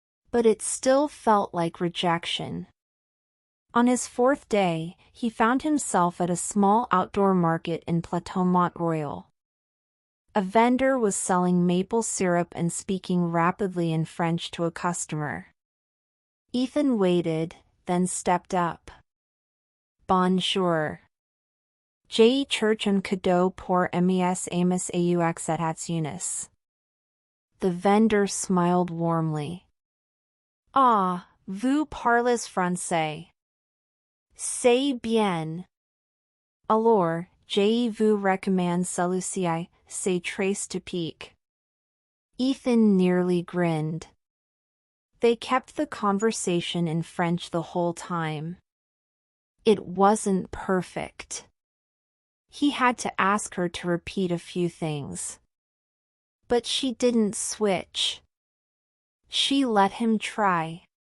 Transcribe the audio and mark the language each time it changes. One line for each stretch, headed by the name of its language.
English: But it still felt like rejection. On his fourth day, he found himself at a small outdoor market in Plateau Mont Royal. A vendor was selling maple syrup and speaking rapidly in French to a customer. Ethan waited, then stepped up.
French: "Bonjour. Je cherche un cadeau pour mes amis aux États-Unis."
English: The vendor smiled warmly.
French: "Ah, vous parlez français. C'est bien. Alors, je vous recommande celui-ci, c'est très typique."
English: Ethan nearly grinned. They kept the conversation in French the whole time. It wasn't perfect. He had to ask her to repeat a few things. But she didn't switch. She let him try.